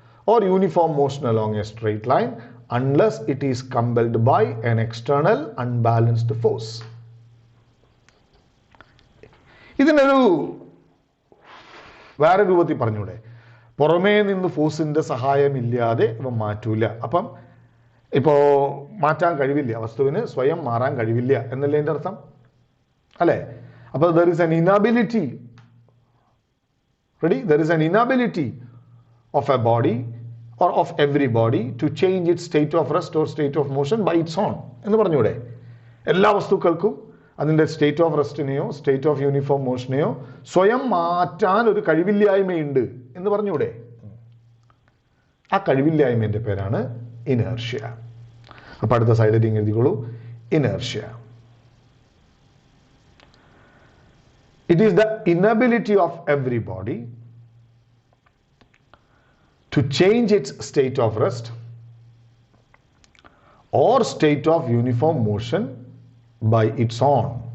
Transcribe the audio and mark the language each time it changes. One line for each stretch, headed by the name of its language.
English: or uniform motion along a straight line unless it is compelled by an external unbalanced force.
Malayalam: ഇതിനൊരു വേറെ രൂപത്തിൽ പറഞ്ഞൂടെ, പുറമേ നിന്ന് ഫോഴ്സിന്റെ സഹായമില്ലാതെ ഇവ മാറ്റൂല. അപ്പം ഇപ്പോ മാറ്റാൻ കഴിവില്ല, വസ്തുവിന് സ്വയം മാറാൻ കഴിവില്ല എന്നല്ലേ എൻ്റെ അർത്ഥം അല്ലേ?
English: അപ്പോൾ there is an inability, ready, there is an inability of a body or of every body to change its state of rest or state of motion by its own
Malayalam: എന്ന് പറഞ്ഞൂടെ. എല്ലാ വസ്തുക്കൾക്കും അതിൻ്റെ state of റെസ്റ്റിനെയോ state of uniform മോഷനെയോ സ്വയം മാറ്റാൻ ഒരു കഴിവില്ലായ്മയുണ്ട് എന്ന് പറഞ്ഞൂടെ. ആ കഴിവില്ലായ്മയുടെ പേരാണ് ഇനേർഷ്യ. അപ്പൊ അടുത്ത സൈഡിൽ ഇങ്ങനെ എഴുതിക്കോളൂ, inertia.
English: It is the inability of every body to change its state of rest or state of uniform motion by its own.